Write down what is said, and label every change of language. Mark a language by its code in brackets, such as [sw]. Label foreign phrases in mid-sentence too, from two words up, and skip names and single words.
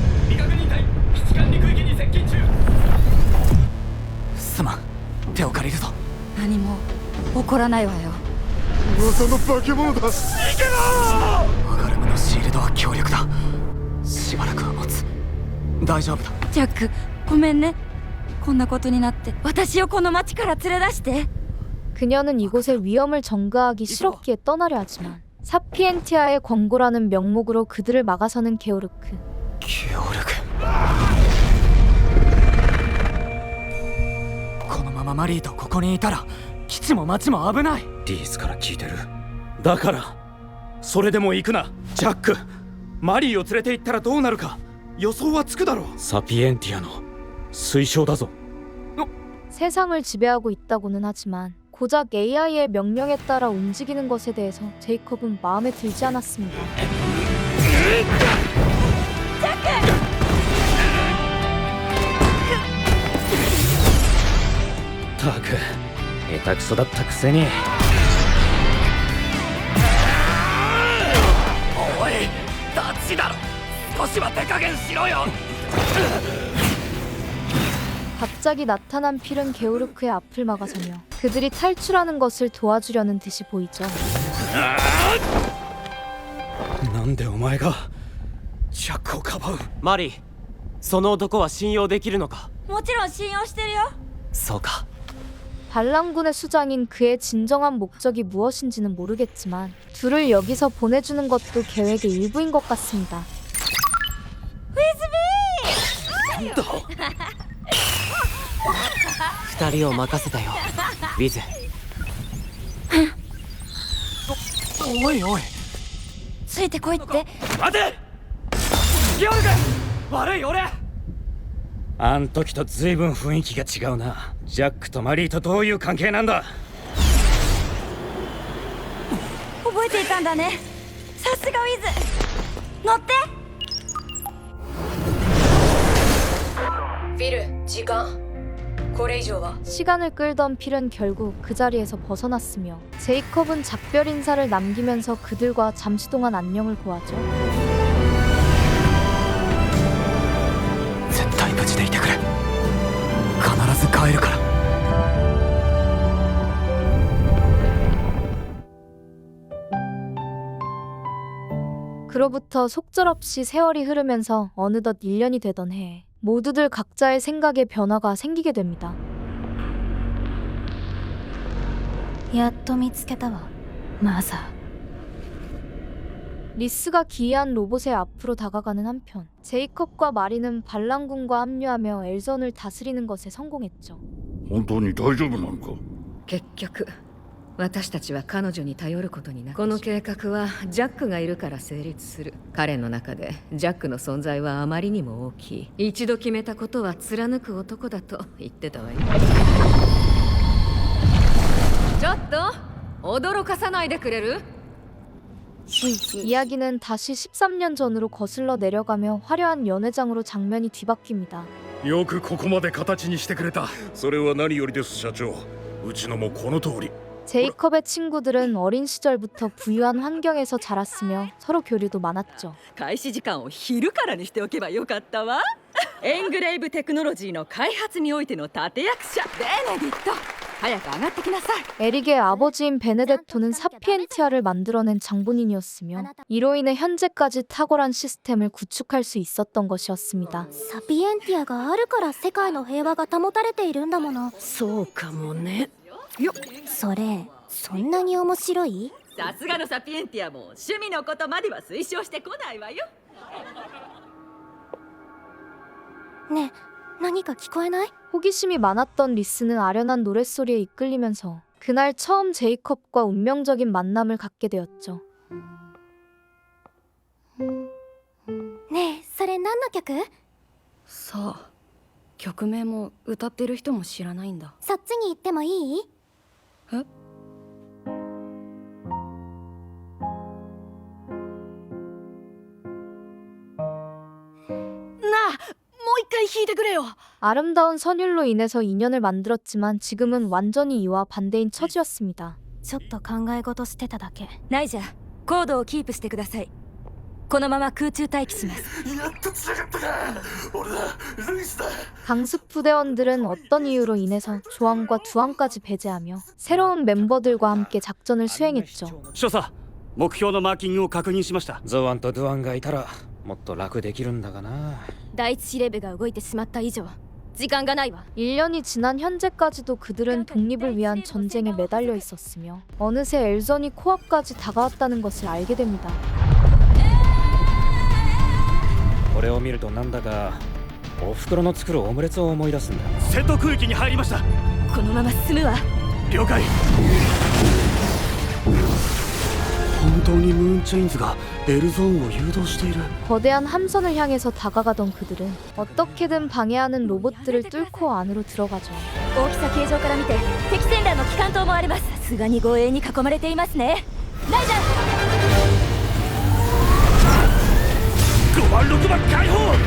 [ja] すまん、手を借りるぞ。何も起こらないわよ。噂の化け物だ。逃げろ！アガルムのシールドは強力だ。しばらくは持つ。大丈夫だ。ジャック、ごめんね。こんなことになって私をこの町から連れ出して。 [ko] 그녀는 이곳의 위험을 전가하기 싫었기에 떠나려 하지만 사피엔티아의 권고라는 명목으로 그들을 막아서는 게오르크. [ja] このままマリーとここにいたら基地も町も危ない。リースから聞いてる。だからそれでも行くな。ジャック、マリーを連れて行ったらどうなるか予想はつくだろう。サピエンティアの推奨だぞ。 [ko] 세상을 지배하고 있다고는 하지만 고작 AI의 명령에 따라 움직이는 것에 대해서 제이콥은 마음에 들지 않았습니다. [ja] ったく下手くそだったくせに。おい立ちだろ、少しは手加減しろよ。 [ko] 갑자기 나타난 필은 게오르크의 앞을 막아서며 그들이 탈출하는 것을 도와주려는 듯이 보이죠. [ja] なんでお前がジャックをかばう。マリー、その男は信用できるのか。もちろん信用してるよ。そうか。 [ko] 반란군의 수장인 그의 진정한 목적이 무엇인지는 모르겠지만 둘을 여기서 보내주는 것도 계획의 일부인 것 같습니다. [ja] 二人を任せたよ、ウィズ。おいおい、ついてこいって。待てギオルク、悪い俺。あん時と随分雰囲気が違うな。ジャックとマリーとどういう関係なんだ。覚えていたんだね。さすがウィズ。乗って。フィル、時間。これ以上は [ko] 시간을 끌던 필은 결국 그 자리에서 벗어났으며 제이콥은 작별 인사를 남기면서 그들과 잠시 동안 안녕을 고하죠. [ja] 絶対無事でいてくれ。必ず帰るから。 [ko] 그로부터 속절없이 세월이 흐르면서 어느덧 1년이 되던 해에 모두들 각자의 생각에 변화가 생기게 됩니다. [ja] やっと見つけたわ、マザー。 [ko] 리스가 기이한 로봇의 앞으로 다가가는 한편 제이콥과 마리는 반란군과 합류하며 엘전을 다스리는 것에 성공했죠. [ja] 本当に大丈夫なのか。結局私たちは彼女に頼ることになる。この計画はジャックがいるから成立する。彼の中でジャックの存在はあまりにも大きい。一度決めたことは貫く男だと言ってたわよ。ちょっと驚かさないでくれる？ [ko] 이야기는 다시 13년 전으로 거슬러 내려가며 화려한 연회장으로 장면이 뒤바뀝니다. [ja] よくここまで形にしてくれた。それは何よりです社長。うちのもこの通り。 [ko] 제이콥의 친구들은 어린 시절부터 부유한 환경에서 자랐으며 서로 교류도 많았죠. [ja] 開始時間を昼からにしておけばよかったわ。エングレイブテクノロジーの開発においての立役者ベネディット、早く上がってきなさい。 [ko] 에릭의 아버지인 베네데토는 사피엔티아를 만들어낸 장본인이었으며 이로 인해 현재까지 탁월한 시스템을 구축할 수 있었던 것이었습니다. [ja] サピエンティアがあるから世界の平和が保たれているんだもの。そうかもね。それそんなに面白い？さすがのサピエンティアも趣味のことまでは推奨してこないわよ。ねえ、何か聞こえない？ [ko] 호기심이 많았던 리스는 아련한 노랫소리에 이끌리면서 그날 처음 제이콥과 운명적인 만남을 갖게 되었죠. [ja] ねえ、それ何の曲？さあ、曲名も歌ってる人も知らないんだ。そっちに行ってもいい？え？なあ、もう一回弾いてくれよ。 [ko] 아름다운 선율로 인해서 인연을 만들었지만 지금은 완전히 이와 반대인 처지였습니다. [ja] ちょっと考え事してただけ。ナイジャー、コードをキープしてください。このまま空中待機します。 [ko] 강습 부대원들은 어떤 이유로 인해서 조항과 두항까지 배제하며 새로운 멤버들과 함께 작전을 수행했죠. [ja] 少佐、目標のマーキングを確認しました。ゾワンとドゥアンがいたらもっと楽できるんだがな。第一司令部が動いてしまった以上、 時間がないわ。 [ko] 1년이 지난 현재까지도 그들은 독립을 위한 전쟁에 매달려 있었으며 어느새 엘전이 코앞까지 다가왔다는 것을 알게 됩니다. [ja] これを見るとなんだかお袋の作るオムレツを思い出すんだ。戦闘区域に入りました。このまま進むわ。了解。本当にムーンチェインズがエルゾーンを誘導している。 [ko] 거대한 함선을 향해서 다가가던 그들은 어떻게든 방해하는 로봇들을 뚫고 안으로 들어가죠. [ja] 大きさ形状から見て敵船団の機関塔もあります。さすがに護衛に囲まれていますね。ライジャー。5番6番解放。